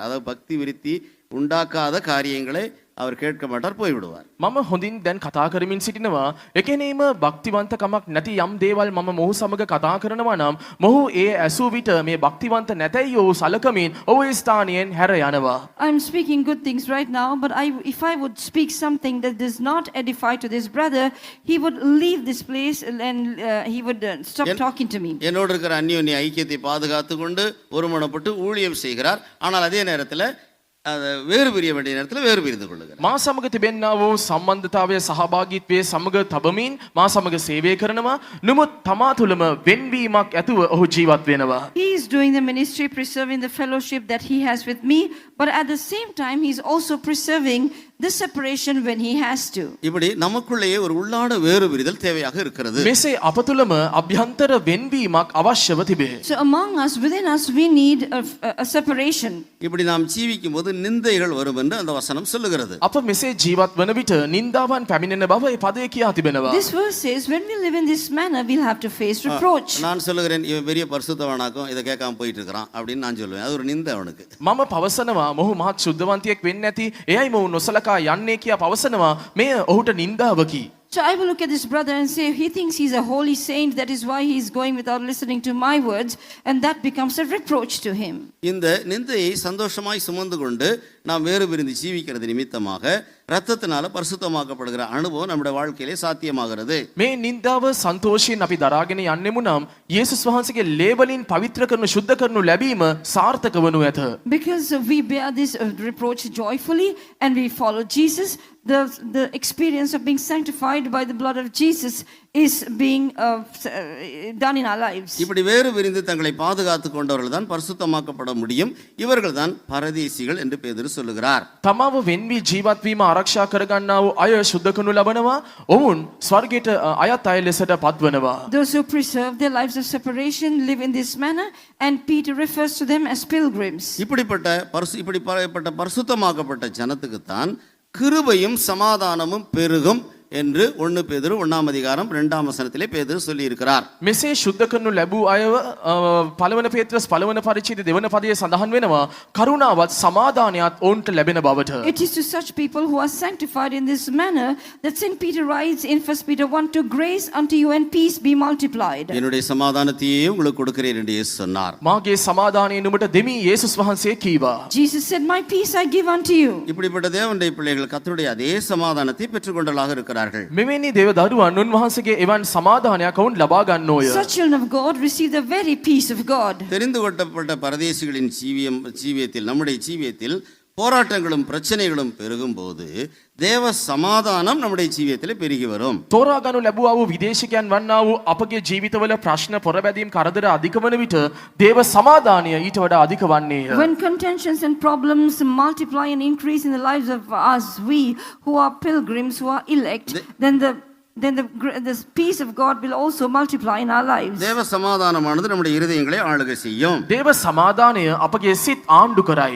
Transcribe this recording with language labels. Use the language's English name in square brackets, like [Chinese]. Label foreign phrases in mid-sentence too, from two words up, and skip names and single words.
[Tamil] அதாவது பக்தி விருத்தி உண்டாக்காத காரியங்களை அவர் கேட்க மாட்டார், போய்விடுவார். [Sinhala] මම හොඳින් දැන් කතා කරමින් සිටිනවා. එකෙනේම භක්තිවන්තකමක් නැති යම් දේවල් මම මොහු සමග කතා කරනවා නම් මොහු ඒ ඇසූ විට මේ භක්තිවන්ත නැතයි ඔහු සලකමින් ඔහු ඒ ස්ථානයෙන් හැර යනවා. [English] I'm speaking good things right now, but if I would speak something that does not edify to this brother, he would leave this place and he would stop talking to me. [Tamil] என்னோடு இருக்கிற அந்யோன்ய ஐக்கியத்தை பாதுகாத்து கொண்டு ஒருமனப்பட்டு ஊழியம் செய்கிறார். ஆனால் அதே நேரத்தில் வேறு பிரிய வேண்டிய நேரத்தில் வேறு பிரிந்து கொள்ளுகிறார். [Sinhala] මා සමග තිබෙන්නා වූ සම්බන්ධතාවය සහභාගීත්වයේ සමග තබමින් මා සමග සේවය කරනවා. නමුත් තමා තුළම වෙන්වීමක් ඇතුව ඔහු ජීවත් වෙනවා. [English] He is doing the ministry, preserving the fellowship that he has with me, but at the same time he is also preserving the separation when he has to. [Tamil] இப்படி நமக்குள்ளேயே ஒரு உள்ளான வேறு பிரிதல் தேவையாக இருக்கிறது. [Sinhala] මෙසේ අප තුළම අභ්‍යන්තර වෙන්වීමක් අවශ්‍යව තිබේ. [English] So among us, within us, we need a separation. [Tamil] இப்படி நாம் ஜீவிக்கும் போது நிந்தைகள் வரும் என்று அந்த வசனம் சொல்லுகிறது. [Sinhala] අප මෙසේ ජීවත් වන විට නින්දාවන් පැමිණෙන බව ඒ පදයේ කියා තිබෙනවා. [English] This verse says when we live in this manner, we'll have to face reproach. [Tamil] நான் சொல்லுகிறேன் இவன் பெரிய பரிசுத்தவனாக்கும் இதை கேட்காம போயிட்டு இருக்கிறான் அப்படின்னு நான் சொல்லுவேன். அது ஒரு நிந்தை அவனுக்கு. [Sinhala] මම පවසනවා මොහු මහත් ශුද්ධවන්තයෙක් වෙන්නේ නැති එයයි මොහු නොසලකා යන්නේ කියා පවසනවා. මෙය ඔහුට නින්දාවකි. [English] So I will look at this brother and say he thinks he's a holy saint, that is why he's going without listening to my words, and that becomes a reproach to him. [Tamil] இந்த நிந்தையை சந்தோஷமாய் சுமந்து கொண்டு நாம் வேறு பிரிந்து ஜீவிக்கிறது நிமித்தமாக இரத்தத்தினால பரிசுத்தமாக்கப்படுகிற அனுபவம் நம்முடைய வாழ்க்கையிலே சாத்தியமாகிறது. [Sinhala] මේ නින්දාව සන්තෝෂයෙන් අපි දරාගෙන යන්නෙමු නම් යේසුස් වහන්සේගේ ලේබලින් පවිත්‍ර කරනු ශුද්ධ කරනු ලැබීම සාර්ථක වනු ඇත. [English] Because we bear this reproach joyfully and we follow Jesus, the experience of being sanctified by the blood of Jesus is being done in our lives. [Tamil] இப்படி வேறு பிரிந்து தங்களை பாதுகாத்துக் கொண்டவர்கள் தான் பரிசுத்தமாக்கப்பட முடியும். இவர்கள் தான் பரதேசிகள் என்று பேதுரு சொல்லுகிறார். [Sinhala] තමාව වෙන්වී ජීවත් වීම ආරක්ෂා කරගන්නා වූ අය ශුද්ධ කරනු ලබනවා. ඔවුන් ස්වර්ගයට අයත් අය ලෙසට පත්වනවා. [English] Those who preserve their lives of separation live in this manner, and Peter refers to them as pilgrims. [Tamil] இப்படிப்பட்ட பரிசுத்தமாக்கப்பட்ட ஜனத்துக்கு தான் கிருபையும் சமாதானமும் பெருகும் என்று 1 பேதுரு 1 அதிகாரம் 2 வசனத்திலே பேதுரு சொல்லி இருக்கிறார். [Sinhala] මෙසේ ශුද්ධ කරනු ලැබූ අයව පළවන පේත්‍රස් පළවන පරිච්ඡේදයේ දෙවන පදයේ සඳහන් වෙනවා කරුණාවත් සමාදානයත් ඔවුන්ට ලැබෙන බවට. [English] It is to such people who are sanctified in this manner that St. Peter writes in 1 Peter 1, grace unto you and peace be multiplied. [Tamil] என்னுடைய சமாதானத்தையே உங்களுக்கு கொடுக்கிறேன் என்று இயேசு சொன்னார். [Sinhala] මාගේ සමාදානය නුඹට දෙමි යේසුස් වහන්සේ කීවා. [English] Jesus said, my peace I give unto you. [Tamil] இப்படிப்பட்ட தேவனுடைய பிள்ளைகள் கர்த்தருடைய அதே சமாதானத்தை பெற்றுக்கொண்டவர்களாக இருக்கிறார்கள். [Sinhala] මෙවැනි දේව දරුවන් උන්වහන්සේගේ එවන් සමාදානයක් ඔවුන් ලබා ගන්නෝය. [English] Such children of God receive the very peace of God. [Tamil] தெரிந்து கொள்ளப்பட்ட பரதேசிகளின் ஜீவியத்தில் நம்முடைய ஜீவியத்தில் போராட்டங்களும் பிரச்சனைகளும் பெருகும் போது தேவ சமாதானம் நம்முடைய ජීවිතේ பெருகி வரும். [Sinhala] තෝරා ගනු ලැබුවා වූ විදේශිකයන් වන්නා වූ අපගේ ජීවිතවල ප්‍රශ්න පොරබැදීම් කරදර අධික වන විට දේව සමාදානය ඊට වඩා අධික වන්නේය. [English] When contentions and problems multiply and increase in the lives of us, we who are pilgrims, who are elect, then then the peace of God will also multiply in our lives. [Tamil] தேவ சமாதானமானது நம்முடைய இருதயங்களை ஆளுகை செய்யும். [Sinhala] දේව සමාදානය අපගේ සිත් ආණ්ඩු කරයි.